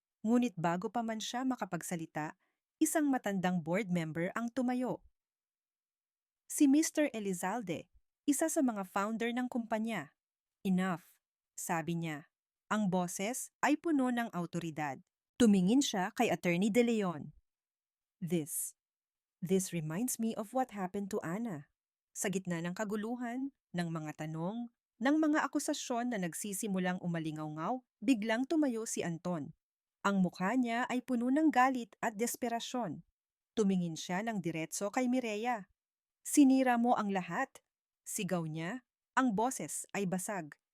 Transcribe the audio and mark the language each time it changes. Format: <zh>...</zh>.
<tl>Ngunit bago pa man siya makapagsalita, isang matandang board member ang tumayo. Si Mr. Elizalde, isa sa mga founder ng kumpanya. Enough, sabi niya. Ang boses ay puno ng autoridad. Tumingin siya kay Attorney De Leon.</tl> <en>This reminds me of what happened to Anna.</en> <tl>Sa gitna ng kaguluhan, ng mga tanong, ng mga akusasyon na nagsisimulang umalingaw-ngaw, biglang tumayo si Anton. Ang mukha niya ay puno ng galit at desperasyon. Tumingin siya ng diretso kay Mireya. Sinira mo ang lahat. Sigaw niya. Ang boses ay basag.</tl>